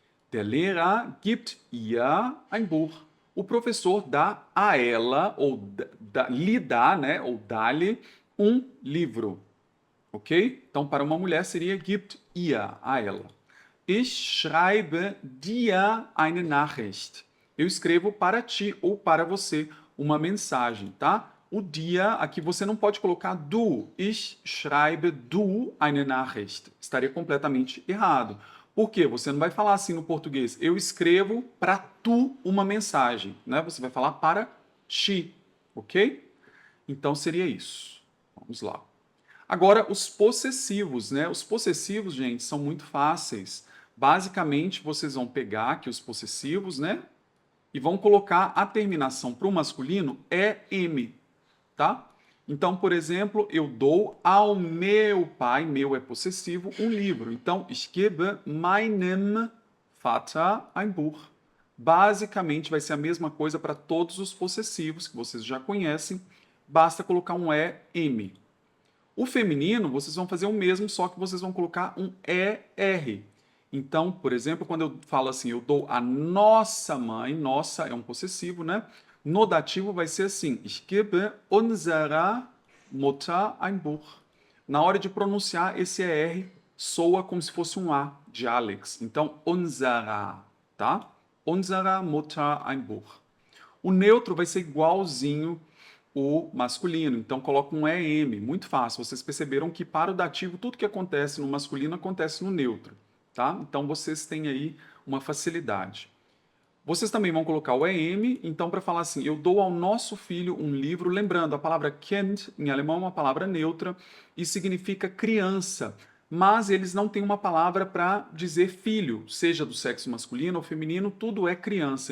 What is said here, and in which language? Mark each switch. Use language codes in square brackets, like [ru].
[de] Der Lehrer gibt ihr ein Buch. [pt] O professor dá a ela, ou lhe dá, né, ou dá-lhe um livro, ok? Então, para uma mulher seria [de] gibt ihr, [pt] a ela. [de] Ich schreibe dir eine Nachricht. [pt] Eu escrevo para ti ou para você uma mensagem, tá? O dia, aqui você não pode colocar du. [de] Ich schreibe du eine Nachricht. [pt] Estaria completamente errado. Por quê? Você não vai falar assim no português. Eu escrevo para tu uma mensagem, né? Você vai falar para ti, ok? Então seria isso. Vamos lá. Agora, os possessivos, né? Os possessivos, gente, são muito fáceis. Basicamente, vocês vão pegar aqui os possessivos, né? E vão colocar a terminação para o masculino M, tá? Então, por exemplo, eu dou ao meu pai, meu é possessivo, um livro. [de] Então, ich gebe meinem Vater ein Buch. [pt] Basicamente, vai ser a mesma coisa para todos os possessivos que vocês já conhecem. Basta colocar um M. O feminino, vocês vão fazer o mesmo, só que vocês vão colocar um ER. Então, por exemplo, quando eu falo assim, eu dou a nossa mãe, nossa é um possessivo, né? No dativo vai ser assim, [de] ich gebe unserer Mutter ein Buch. [pt] Na hora de pronunciar, esse ER soa como se fosse um A de Alex. Então, unserer, tá? [de] Unserer Mutter ein Buch. [pt] O neutro vai ser igualzinho o masculino, então coloca um EM, muito fácil. Vocês perceberam que para o dativo tudo que acontece no masculino acontece no neutro, tá? Então vocês têm aí uma facilidade. Vocês também vão colocar o EM, então para falar assim, eu dou ao nosso filho um livro, lembrando, a palavra Kind em alemão é uma palavra neutra e significa criança, mas eles não têm uma palavra para dizer filho, seja do sexo masculino ou feminino, tudo é criança.